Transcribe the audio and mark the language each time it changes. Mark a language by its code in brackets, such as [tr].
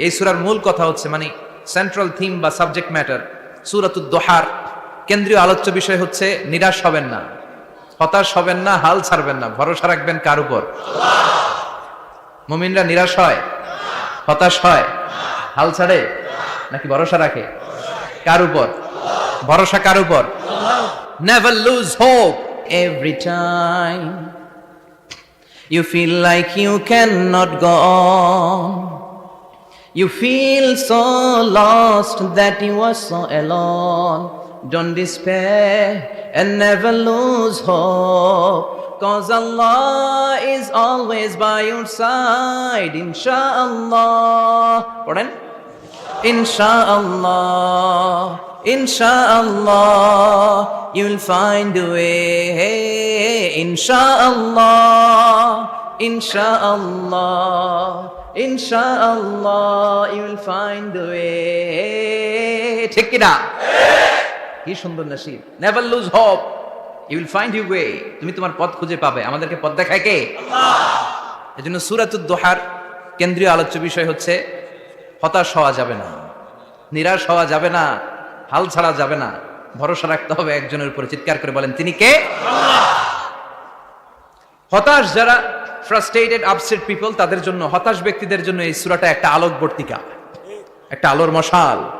[bn] এই সূরার মূল কথা হচ্ছে, মানে সেন্ট্রাল থিম বা সাবজেক্ট ম্যাটার, সূরাতুদ দুহার কেন্দ্রীয় আলোচ্য বিষয় হচ্ছে নিরাশ হবেন না, হতাশ হবেন না, হাল ছাড়বেন না, ভরসা রাখবেন কার উপর? মুমিনরা নিরাশ হয়, হতাশ হয়, হাল ছাড়ে নাকি ভরসা রাখে? কার উপর ভরসা? কার উপর? [en] Never lose hope. Every time you feel like you cannot go on, you feel so lost that you are so alone, don't despair and never lose hope, cause Allah is always by your side, inshallah. Pardon? Inshallah, inshallah, you'll find a way. Inshallah, inshallah, inshallah, you'll find a way. [bn] ঠিক কি না? কি সুন্দর নসিব। [en] Never lose hope, you will find your way. [bn] তুমি তোমার পথ খুঁজে পাবে। আমাদেরকে পথ দেখায় কে? আল্লাহ। এজন্য সূরাতুদ দুহার কেন্দ্রীয় আলোচ্য বিষয় হচ্ছে হতাশ হওয়া যাবে না, নিরাশ হওয়া যাবে না, হাল ছাড়া যাবে না, ভরসা রাখতে হবে একজনের উপরে। চিৎকার করে বলেন, তিনি কে? আল্লাহ। হতাশ যারা, [en] frustrated upset people, [bn] তাদের জন্য, হতাশ ব্যক্তিদের জন্য এই সূরাটা একটা আলোকবর্তিকা, একটা আলোর মশাল।